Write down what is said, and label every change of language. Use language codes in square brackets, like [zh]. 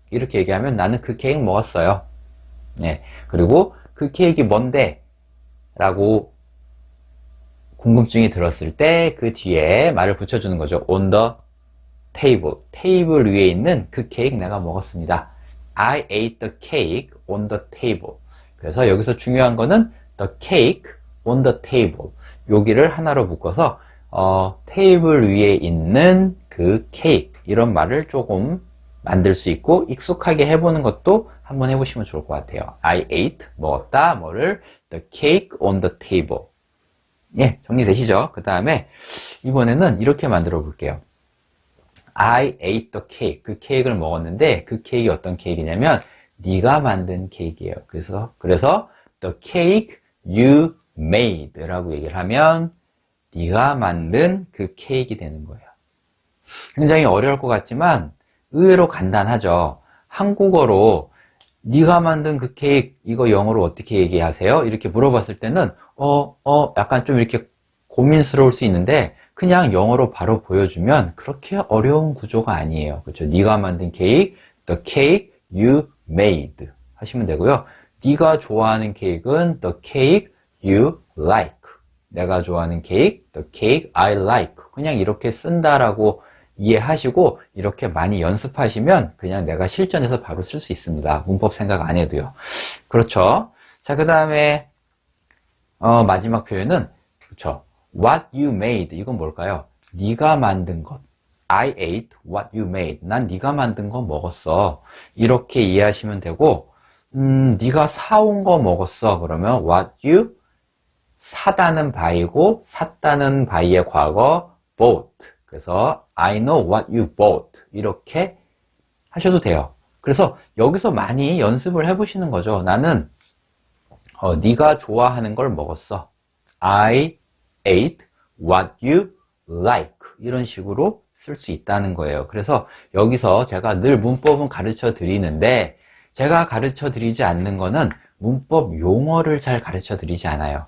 [ko] 이렇게 얘기하면 나는 그 케이크 먹었어요. 네. 그리고 그 케이크 뭔데? 라고 궁금증이 들었을 때 그 뒤에 말을 붙여주는 거죠. [en] on the table. [ko] 테이블 위에 있는 그 케이크 내가 먹었습니다. [en] I ate the cake on the table. [ko] 그래서 여기서 중요한 거는 [en] the cake on the table. [ko] 여기를 하나로 묶어서 테이블 위에 있는 그 케이크, 이런 말을 조금 만들 수 있고 익숙하게 해보는 것도 한번 해보시면 좋을 것 같아요. I ate, 먹었다, 뭐를? The cake on the table. 예, 정리되시죠? 그 다음에 이번에는 이렇게 만들어 볼게요. [en] I ate the cake. [ko] 그 케이크를 먹었는데 그 케이크 어떤 케이크냐면 네가 만든 케이크예요. 그래서 [en] the cake you made [ko] 라고 얘기를 하면 네가 만든 그 케이크 되는 거예요. 굉장히 어려울 것 같지만 의외로 간단하죠. 한국어로 네가 만든 그 케이크, 이거 영어로 어떻게 얘기하세요? 이렇게 물어봤을 때는 약간 좀 이렇게 고민스러울 수 있는데 그냥 영어로 바로 보여주면 그렇게 어려운 구조가 아니에요. 그렇죠? 네가 만든 케이크, [en] the cake you made [ko] 하시면 되고요. 네가 좋아하는 케이크는 [en] the cake you like. [ko] 내가 좋아하는 케이크, [en] the cake I like. [ko] 그냥 이렇게 쓴다라고 이해하시고 이렇게 많이 연습하시면 그냥 내가 실전에서 바로 쓸 수 있습니다. 문법 생각 안 해도요. 그렇죠? 자, 그 다음에 마지막 표현은 그렇죠. [en] What you made. [ko] 이건 뭘까요? 네가 만든 것. [en] I ate what you made. [ko] 난 네가 만든 거 먹었어. 이렇게 이해하시면 되고 네가 사온 거 먹었어. 그러면 what you 사다는 바이고 샀다는 바이의 과거 bought. 그래서 [en] I know what you bought. [ko] 이렇게 하셔도 돼요. 그래서 여기서 많이 연습을 해보시는 거죠. 나는 네가 좋아하는 걸 먹었어. [en] I ate what you like. [ko] 이런 식으로 쓸 수 있다는 거예요. 그래서 여기서 제가 늘 문법은 가르쳐 드리는데 제가 가르쳐 드리지 않는 거는 문법 용어를 잘 가르쳐 드리지 않아요.